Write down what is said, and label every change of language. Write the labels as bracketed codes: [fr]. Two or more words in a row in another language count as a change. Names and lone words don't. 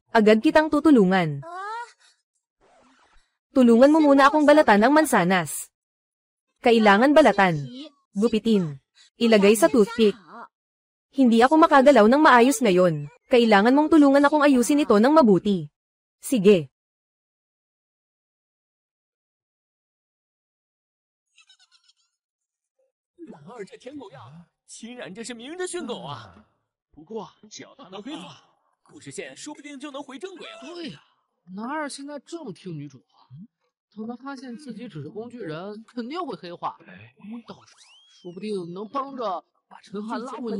[tl] Agad kitang tutulungan. Tulungan mo muna akong balatan ang mansanas. Kailangan balatan. Gupitin. Ilagay sa toothpick. Hindi ako makagalaw ng maayos ngayon. Kailangan mong tulungan akong ayusin ito ng mabuti. Sige. [zh] 男二这舔狗样，秦冉这是明着训狗啊！不过只要他能黑化，故事线说不定就能回正轨了。对呀，男二现在这么听女主话，等他发现自己只是工具人，肯定会黑化。到时候说不定能帮着把陈汉拉回